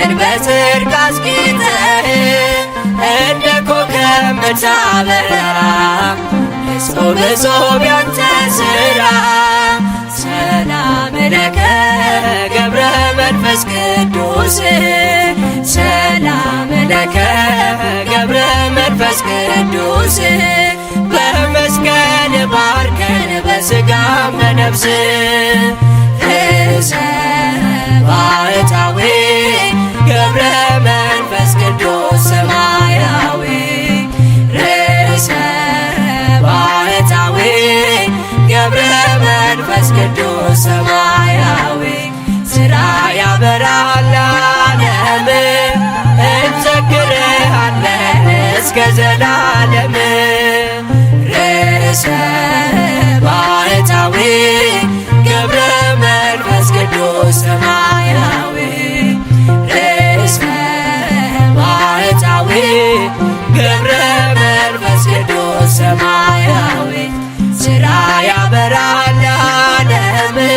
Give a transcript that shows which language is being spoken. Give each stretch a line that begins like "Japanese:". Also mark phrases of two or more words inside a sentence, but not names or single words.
Amharic: በጽድቅ አስጌጠህ እንደ ኮከብ ምታበራ እጹብ እጹብ ያንተ ሥራ።
Geez: ሰላም ለከ
Amharic: ገብረ መንፈስ ቅዱስ
Geez: ሰላም ለከ
Amharic: ገብረ መንፈስ ቅዱስ በመስቀል ባርከን በሥጋም በነፍስ ርእሰ ባሕታዊ ገብረ መንፈስ ቅዱስ ሰማያዊ ርእሰ ባሕታዊ ገብረ መንፈስ ቅዱስ ሰማያዊ ሥራ ያበራል ለዓለም እንዘክርሃለን እስከ ዘላለም ርእሰ ባሕታዊ ገብረ መንፈስ ቅዱስ ሰማያዊ ርእሰ ባሕታዊ ገብረ መንፈስ ቅዱስ ሰማያዊ ሥራ ያበራል ለዓለም